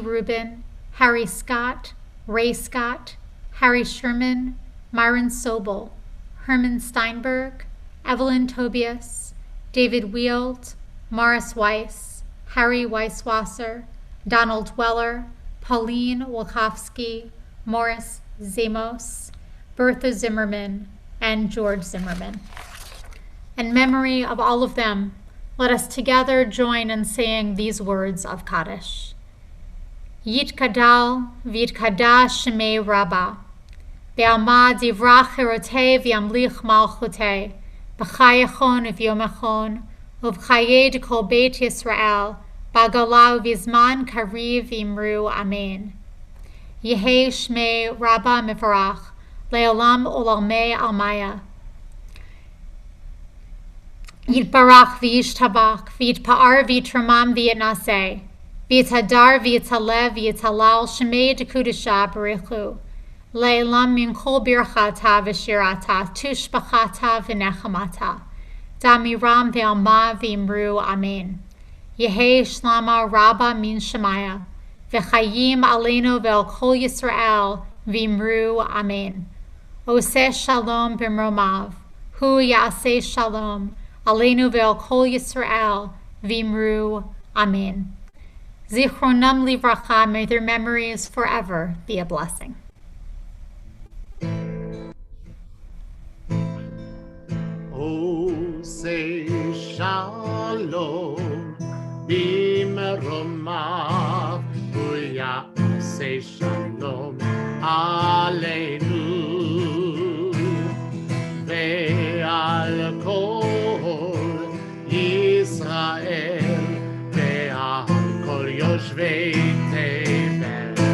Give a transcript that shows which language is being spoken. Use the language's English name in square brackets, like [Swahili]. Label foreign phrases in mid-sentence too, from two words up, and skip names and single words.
[English] Rubin, Harry Scott, Ray Scott, Harry Sherman, Myron Sobel, Herman Steinberg, Evelyn Tobias, David Wield, Morris Weiss, Harry Weisswasser, Donald Weller, Pauline Wolkowski, Morris Zamos, Bertha Zimmerman, and George Zimmerman. In memory of all of them, let us together join in saying these words of Kaddish. [Aramaic] יתגדל ויתקדש שמיה רבא בעלמא די ברא כרעותיה וימליך מלכותיה בחייכון וביומיכון ובחיי דכל בית ישראל, בעגלא ובזמן קריב ואמרו אמן. יהא שמיה רבא מברך לעלם עלמי עלמיא. יתברך וישתבח ויתפאר ויתרומם ויתנשא ויתהדר ויתעלה ויתהלל שמיה דקודשא בריך הוא לעלא מן כל ברכתא ושירתא תשבחתא ונחמתא דאמירן בעלמא ואמרו אמן. יהא שלמא רבא מן שמיא וחיים עלינו ועל כל ישראל ואמרו אמן. [Hebrew] עושה שלום במרומיו הוא יעשה שלום עלינו ועל כל ישראל ואמרו אמן. זכרונם לברכה, [English] may their memories forever be a blessing. [Hebrew] עושה שלום במרומיו הוא יעשה שלום עלינו ועל כל ישראל ועל כל יושבי תבל.